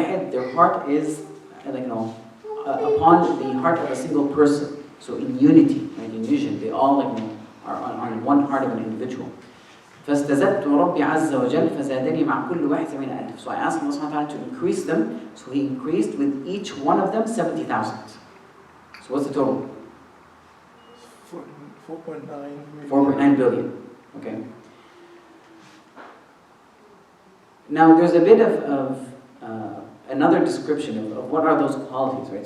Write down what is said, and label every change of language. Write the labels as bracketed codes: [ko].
[en] Their heart is upon the heart of a single person. So in unity, in vision, they all are on one heart of an individual. [ar] فاستزدت ربي عز وجل فزادني مع كل واحد 70,000. [en] So I asked Allah subhanahu wa ta'ala to increase them. So He increased with each one of them 70,000. So what's the total? 4.9 billion. Okay. Now there's a bit of another description of what are those qualities, right?